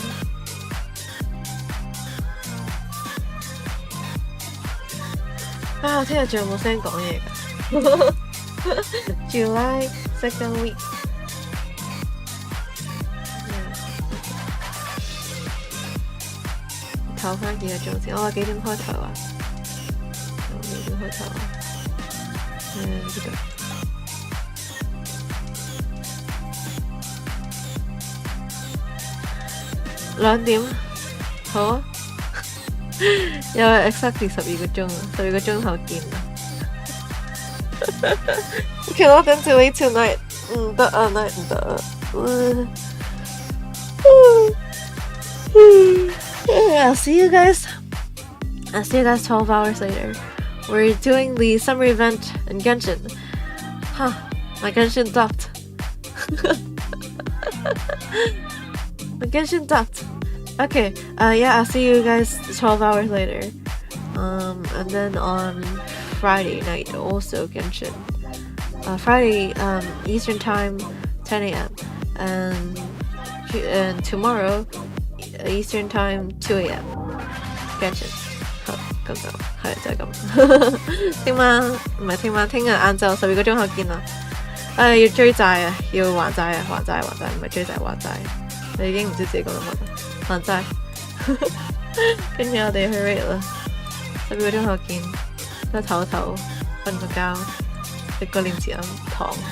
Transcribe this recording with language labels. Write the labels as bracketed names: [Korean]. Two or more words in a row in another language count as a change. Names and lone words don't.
[Cantonese] 啊！聽日仲有冇聲講嘢㗎 ？ [English] July second week。 [Cantonese] 唞翻幾個鐘先。我話幾點開頭啊？幾點開頭啊？呢度。2點，好啊。又係 exactly 12個鐘啊！12個鐘頭見啦。 [English] Cannot until late tonight。 [Cantonese] 唔得啊，night 唔得啊。 [English] I'll see you guys 12 hours later. We're doing the summer event in Genshin. Huh, my Genshin dropped. My Genshin dropped. Okay, yeah, I'll see you guys 12 hours later. And then on Friday night, also Genshin. Friday, Eastern Time, 10 a.m. And tomorrow, Eastern Time, 2 a.m. [Cantonese] 跟住好咁就係就係咁。聽晚唔係聽晚，聽日晏晝12個鐘後見啦。要追債啊，要還債啊，還債唔係追債還債。你已經唔知自己講緊乜，還債。跟住我哋去 raid 啦，12個鐘後見，都唞一唞，瞓個覺，食個蓮子飲糖。